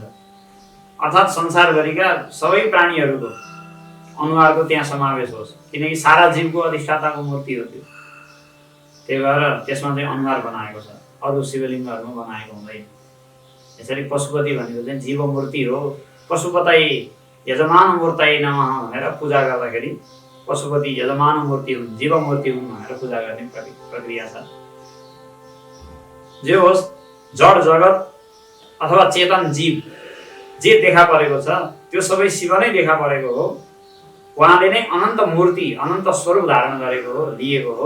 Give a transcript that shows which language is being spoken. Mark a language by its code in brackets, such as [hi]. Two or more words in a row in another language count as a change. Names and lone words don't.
[ne] अर्थात् संसारभरिका सबै प्राणीहरूको अनुहारको त्यहाँ समावेश होस्, किनकि सारा जीवको अधिष्ठाताको मूर्ति हो त्यो। त्यही भएर त्यसमा चाहिँ अनुहार बनाएको छ, अरू शिवलिङ्गहरूमा बनाएको हुँदैन। यसरी पशुपति भनेको चाहिँ जीव मूर्ति हो। [sa] पशुपतये यजमान मूर्तये नमः [ne] भनेर पूजा गर्दाखेरि पशुपति यजमान मूर्ति हुन्, जीव मूर्ति हुन् भनेर पूजा गर्ने प्रक्रिया छ। जे होस्, जड जगत अथवा चेतन जीव जे देखा परेको छ त्यो सबै शिव नै देखा परेको हो। उहाँले नै अनन्त मूर्ति, अनन्त स्वरूप धारण गरेको हो, लिएको हो।